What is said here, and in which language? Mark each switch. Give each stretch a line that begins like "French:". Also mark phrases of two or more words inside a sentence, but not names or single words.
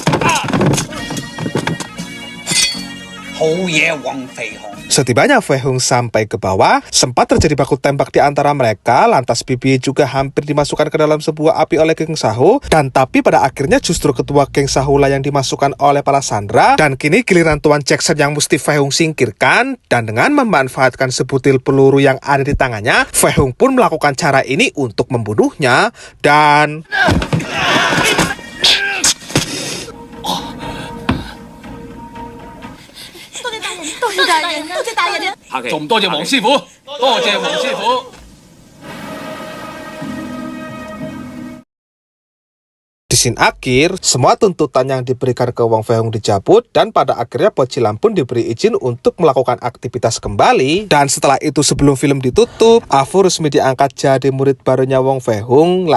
Indonesian: Setibanya Fei Hung sampai ke bawah, sempat terjadi baku tembak di antara mereka, lantas Bibi juga hampir dimasukkan ke dalam sebuah api oleh geng Sahu, dan tapi pada akhirnya justru ketua geng Sahu lah yang dimasukkan oleh para sandera, dan kini giliran Tuan Jackson yang mesti Fei Hung singkirkan, dan dengan memanfaatkan sebutil peluru yang ada di tangannya, Fei Hung pun melakukan cara ini untuk membunuhnya, dan...
Cantonese: 多謝大人，多謝大人。客氣，仲唔多謝黃師傅？多謝黃師傅。
Indonesian: Di scene akhir, semua tuntutan yang diberikan ke Wong Fei Hung dicabut dan pada akhirnya Bocilam pun diberi izin untuk melakukan aktivitas kembali. Dan setelah itu sebelum film ditutup, Afu resmi diangkat jadi murid barunya Wong Fei Hung.